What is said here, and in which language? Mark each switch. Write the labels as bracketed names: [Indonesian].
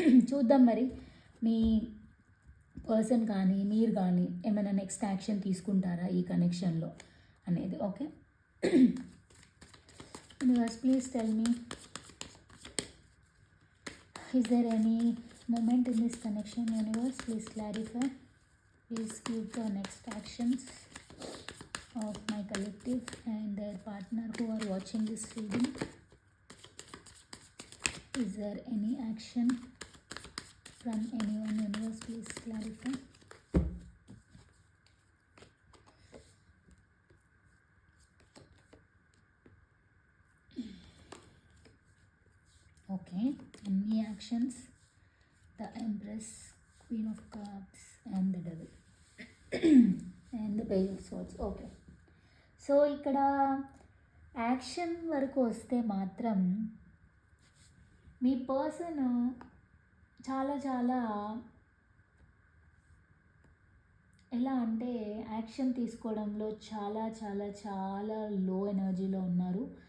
[Telugu] చూద్దాం మరి మీ పర్సన్ కానీ మీరు కానీ ఏమైనా నెక్స్ట్ యాక్షన్ తీసుకుంటారా ఈ కనెక్షన్లో అనేది. [English] Okay, universe please tell me, is there any moment in this connection? Universe please clarify, please give the next actions of my collective and their partner who are watching this reading. Is there any action from anyone? Universe please clarify. Okay, any actions? The Empress, Queen of Cups and the Devil and the Page of Swords. [Telugu] Okay, so ఇక్కడ action వరకు వస్తే మాత్రం మీ person చాలా చాలా ఎలా అంటే action తీసుకోవడంలో చాలా చాలా చాలా లో ఎనర్జీలో ఉన్నారు.